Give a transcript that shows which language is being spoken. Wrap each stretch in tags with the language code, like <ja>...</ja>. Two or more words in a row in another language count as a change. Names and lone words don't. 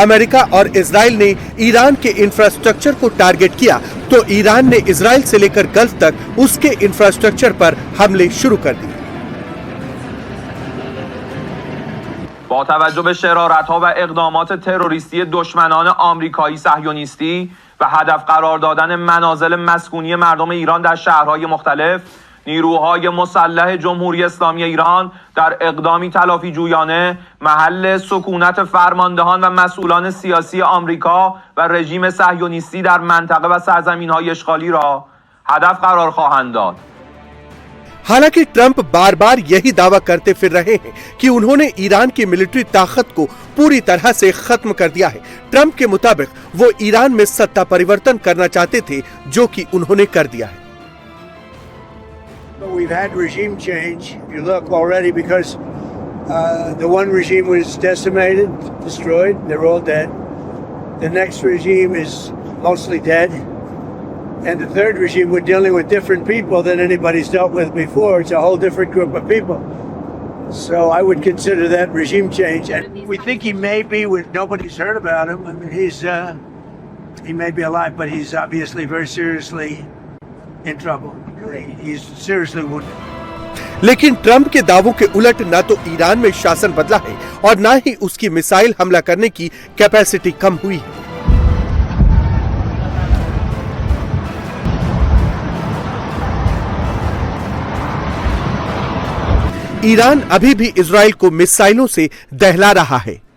<hi>अमेरिका और इजराइल ने ईरान के इंफ्रास्ट्रक्चर को टारगेट किया तो ईरान ने इजराइल से लेकर गल्फ तक उसके इंफ्रास्ट्रक्चर पर हमले शुरू कर दिए।</hi> <fa>با توجه به شرارت‌ها و اقدامات تروریستی دشمنان آمریکایی صهیونیستی و هدف قرار دادن منازل مسکونی مردم ایران در شهرهای مختلف، نیروهای مسلح جمهوری اسلامی ایران در اقدامی تلافی جویانه محل سکونت فرماندهان و مسئولان سیاسی آمریکا و رژیم صهیونیستی در منطقه و سرزمین‌های اشغالی را هدف قرار خواهند داد.</fa> <hi>हालांकि ट्रंप बार बार यही दावा करते फिर रहे हैं कि उन्होंने ईरान की मिलिट्री ताकत को पूरी तरह से खत्म कर दिया है। ट्रंप के मुताबिक वो ईरान में सत्ता परिवर्तन करना चाहते थे, जो कि उन्होंने कर दिया है।</hi> <en>We've had regime change. You look already because the one regime was decimated, destroyed. They're all dead. The next regime is mostly dead. And the third regime, we're dealing with different people than anybody's dealt with before. It's a whole different group of people. So I would consider that regime change. And we think he may be, nobody's heard about him. I mean, he may be alive, but he's obviously very seriously in trouble. He's seriously wounded.</en> <hi>लेकिन ट्रंप के दावों के उलट ना तो ईरान में शासन बदला है और ना ही उसकी मिसाइल हमला करने की कैपेसिटी कम हुई है। ईरान अभी भी इजराइल को मिसाइलों से दहला रहा है।</hi>